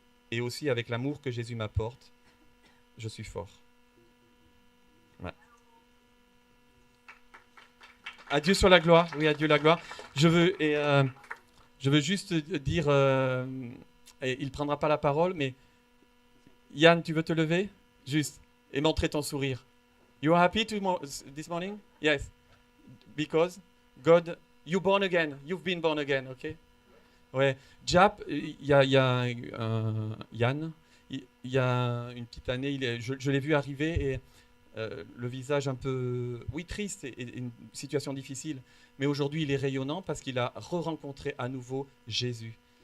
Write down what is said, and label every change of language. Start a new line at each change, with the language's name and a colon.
French: et aussi avec l'amour que Jésus m'apporte, je suis fort. Ouais. À Dieu soit la gloire. Oui, à Dieu la gloire. Je veux juste dire, et il ne prendra pas la parole, mais Yann, tu veux te lever? Juste, et montrer ton sourire.
English: You are happy this morning? Yes. Because God, you're born again. You've been born again, ok?
French: Ouais. Jap, il y a Yann, il y a une petite année, je l'ai vu arriver et le visage un peu, oui, triste et une situation difficile. Mais aujourd'hui, il est rayonnant parce qu'il a re-rencontré à nouveau Jésus.